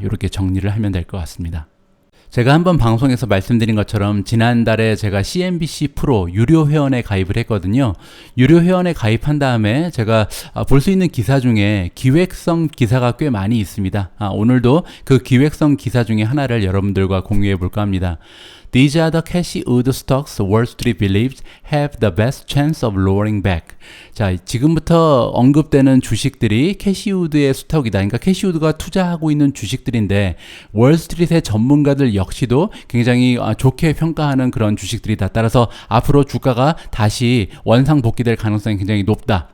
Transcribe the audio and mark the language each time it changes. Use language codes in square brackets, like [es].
[ko] 이렇게 정리를 하면 될 것 같습니다. 제가 한번 방송에서 말씀드린 것처럼 지난달에 제가 CNBC 프로 유료 회원에 가입을 했거든요. 유료 회원에 가입한 다음에 제가 볼 수 있는 기사 중에 기획성 기사가 꽤 많이 있습니다. 오늘도 그 기획성 기사 중에 하나를 여러분들과 공유해 볼까 합니다. [en] These are the Cashwood stocks Wall Street believes have the best chance of roaring back. [ko] 자, 지금부터 언급되는 주식들이 캐시우드의 스톡이다. 그러니까 캐시우드가 투자하고 있는 주식들인데 월스트리트의 전문가들 역시도 굉장히 좋게 평가하는 그런 주식들이다. 따라서 앞으로 주가가 다시 원상복귀될 가능성이 굉장히 높다.